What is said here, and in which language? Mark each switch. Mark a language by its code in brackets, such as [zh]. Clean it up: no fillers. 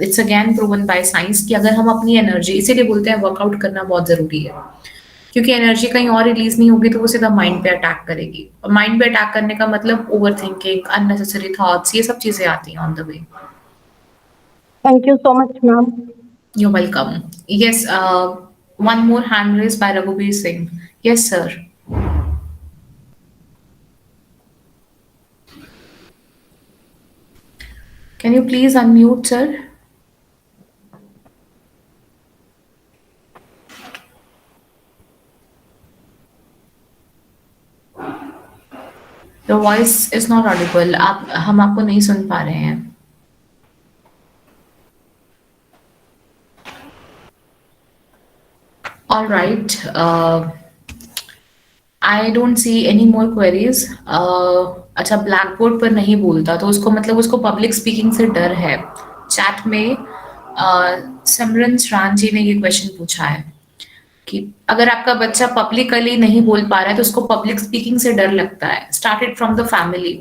[en] it's again proven by science [hi] कि अगर हम अपनी एनर्जी, इसीलिए बोलते हैं वर्कआउट करना बहुत जरूरी है। क्योंकि एनर्जी कहीं और रिलीज नहीं होगी तो वो सीधा माइंड पे अटैक करेगी, और माइंड पे अटैक करने का मतलब ओवर थिंकिंग, अननेसेसरी थॉट्स, ये सब चीजें आती हैं [en] On the way. Thank you so much, ma'am. You're welcome. Yes, one more hand raised by Raghuveer Singh. Yes, sir. Can you please unmute, sir? Your voice is not audible. [hi] हम आपको नहीं सुन पा रहे हैं। [en] All right. I don't see any more queries. [hi] अच्छा, black board पर नहीं बोलता तो उसको मतलब उसको पब्लिक स्पीकिंग से डर है। चैट में सिमरन सरान जी ने ये क्वेश्चन पूछा है कि अगर आपका बच्चा पब्लिकली नहीं बोल पा रहा है तो उसको पब्लिक स्पीकिंग से डर लगता है, [en] Started from the family.